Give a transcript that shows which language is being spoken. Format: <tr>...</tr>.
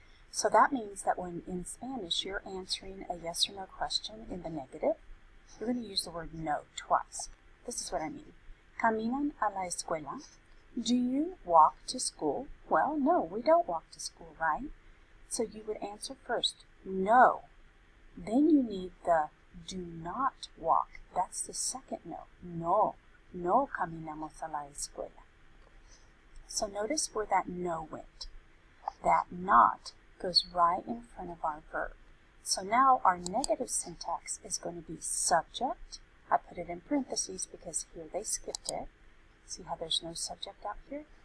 <en>So that means that when in Spanish you're answering a yes or no question in the negative, you're going to use the word no twice. This is what I mean.</en> <es>Caminan a la escuela?</es> <en>Do you walk to school? Well, no, we don't walk to school, right? So you would answer first, no. Then you need the do not walk. That's the second no.</en> <es>No, no caminamos a la escuela.</es> <en>So notice where that no went. That not goes right in front of our verb. So now our negative syntax is going to be subject. I put it in parentheses because here they skipped it. See how there's no subject out here?</en>